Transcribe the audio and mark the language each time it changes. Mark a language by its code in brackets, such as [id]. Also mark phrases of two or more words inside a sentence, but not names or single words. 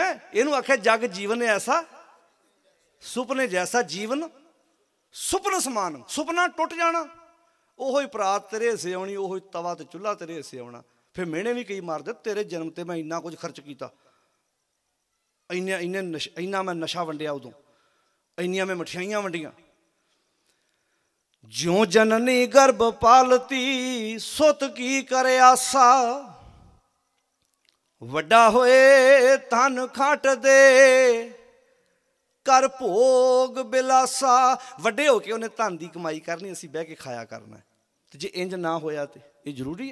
[pa] ਇਨੂੰ ਆਖਿਆ ਜਗ ਜੀਵਨ ਐਸਾ ਸੁਪਨੇ ਜੈਸਾ ਜੀਵਨ ਸੁਪਨ ਸਮਾਨ। ਸੁਪਨਾ ਟੁੱਟ ਜਾਣਾ, ਓਹੋ ਹੀ ਪਰਾਤ ਤੇਰੇ ਹਿੱਸੇ ਆਣੀ, ਓਹੋ ਹੀ ਤਵਾ ਤੇ ਚੁੱਲ੍ਹਾ ਤੇਰੇ ਹਿੱਸੇ ਆਣਾ। ਫਿਰ ਮਿਹਣੇ ਭੀ ਕਈ ਮਾਰਦੇ, ਤੇਰੇ ਜਨਮ ਤੇ ਮੈਂ ਇੰਨਾ ਕੁਝ ਖਰਚ ਕੀਤਾ, ਇੰਨਾ ਮੈਂ ਨਸ਼ਾ ਵੰਡਿਆ, ਉਦੋਂ ਇੰਨੀਆਂ ਮੈਂ ਮਠਿਆਈਆਂ ਵੰਡੀਆਂ। ਜਿਉਂ ਜਨਨੀ ਗਰਭ ਪਾਲਤੀ, ਸੁਤ ਕੀ ਕਰੇ ਆਸਾ। ਵੱਡਾ ਹੋਏ ਧਨ ਖਾਟ ਦੇ, ਕਰ ਭੋਗ ਬਿਲਾਸਾ। ਵੱਡੇ ਹੋ ਕੇ ਉਨ੍ਹੇਂ ਧਨ ਕੀ ਕਮਾਈ ਕਰਨੀ, ਅਸੀਂ ਬਹਿ ਕੇ ਖਾਇਆ ਕਰਨਾ ਹੈ। ਤੋ ਜੇ ਇੰਜ ਨਾ ਹੋਇਆ ਤੋ [hi] ये जरूरी है?